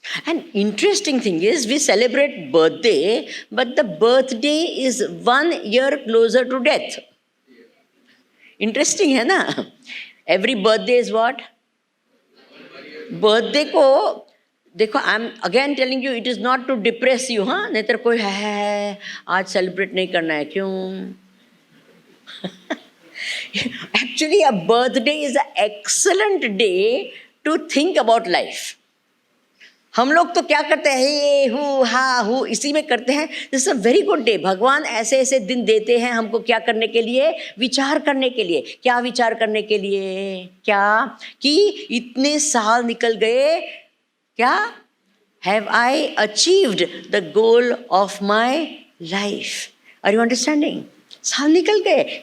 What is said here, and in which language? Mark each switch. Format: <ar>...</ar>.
<en>An interesting thing is we celebrate birthday, but the birthday is 1 year closer to death. Interesting</en> <hi>है ना?</hi> <en>Every birthday is what?</en> <hi>Birthday को देखो,</hi> <en>I am again telling you, it is not to depress you,</en> <hi>हाँ, नहीं तो कोई है आज सेलिब्रेट नहीं करना है, क्यों?</hi> <en>Actually, a birthday is an excellent day to think about life.</en> <hi>हम लोग तो क्या करते हैं, हे हु हा हु, इसी में करते हैं.</hi> <en>This is a very good day.</en> <hi>भगवान ऐसे ऐसे दिन देते हैं हमको, क्या करने के लिए? विचार करने के लिए. क्या विचार करने के लिए? क्या कि इतने साल निकल गए, क्या</hi> <en>Have I achieved the goal of my life? Are you understanding?</en> <hi>साल निकल गए.</hi>